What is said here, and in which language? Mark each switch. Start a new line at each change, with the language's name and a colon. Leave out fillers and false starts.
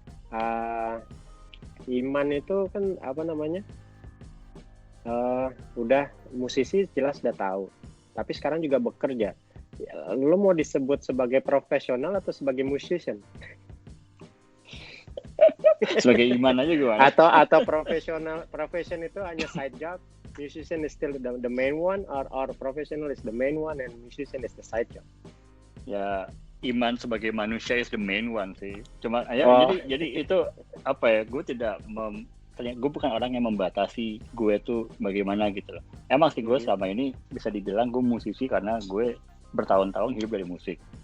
Indonesian: Uh, Iman itu kan apa namanya? Udah musisi jelas udah tahu. Tapi sekarang juga bekerja. Ya, lo mau disebut sebagai profesional atau sebagai musician? Sebagai Iman aja gimana? Atau
English: profession
Indonesian: itu hanya
English: side job, musician is still the main one, or professional is the main one and musician is the side job.
Indonesian: Ya, Iman sebagai manusia
English: is the main one
Indonesian: sih. Cuma ya Oh. jadi itu apa ya? Gue gue bukan orang yang membatasi gue tuh bagaimana gitu loh. Emang sih gue selama ini bisa dibilang gue musisi karena gue bertahun-tahun hidup dari musik.